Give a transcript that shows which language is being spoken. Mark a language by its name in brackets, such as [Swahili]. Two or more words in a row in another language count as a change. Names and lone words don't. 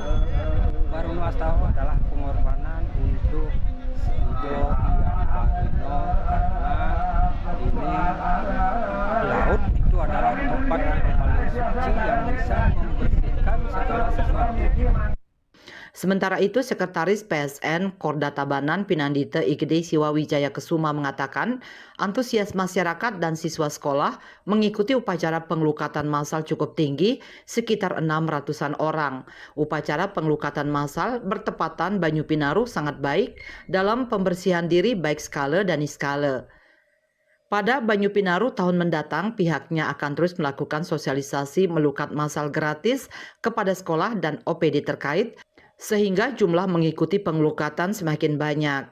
[Indonesian] Baruna Astawa adalah pengorbanan untuk Sido yang Barino, karena ini laut itu adalah tempat yang paling suci yang bisa membersihkan segala sesuatu. Sementara itu, Sekretaris PSN Korda Tabanan Pinandite Igede Siwawijaya Kesuma mengatakan, antusias masyarakat dan siswa sekolah mengikuti upacara pengelukatan massal cukup tinggi, sekitar 600-an orang. Upacara pengelukatan massal bertepatan Banyu Pinaruh sangat baik dalam pembersihan diri baik skala dan niskala. Pada Banyu Pinaruh tahun mendatang, pihaknya akan terus melakukan sosialisasi melukat massal gratis kepada sekolah dan OPD terkait, sehingga jumlah mengikuti pengelukatan semakin banyak.